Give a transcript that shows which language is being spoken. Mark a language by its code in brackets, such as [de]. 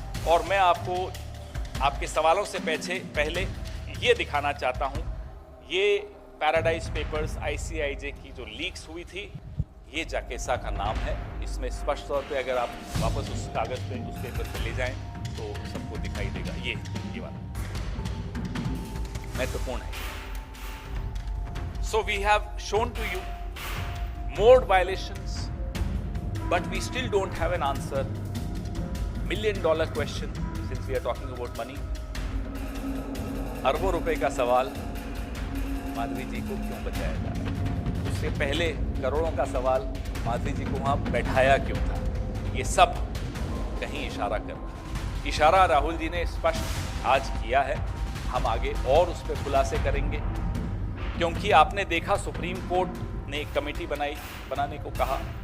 [hi] और मैं आपको आपके सवालों से पहले ये दिखाना चाहता हूं, ये पैराडाइज पेपर्स ICIJ की जो लीक्स हुई थी, ये जाकेसा का नाम है। इसमें स्पष्ट तौर पे अगर आप वापस उस कागज पे, उस पेपर पे ले जाएं तो सबको दिखाई देगा। ये वाला महत्वपूर्ण है। [en] So we have shown to you more violations, but we still don't have an answer. $1 million question, since we are talking about money. [hi] अरबों रुपए का सवाल, माधवी जी को क्यों बचाया जा रहा है? उससे पहले करोड़ों का सवाल, माधवी जी को वहां बैठाया क्यों था? ये सब कहीं इशारा कर रहा है। इशारा राहुल जी ने स्पष्ट आज किया है, हम आगे और उस पर खुलासे करेंगे, क्योंकि आपने देखा सुप्रीम कोर्ट ने एक कमेटी बनाने को कहा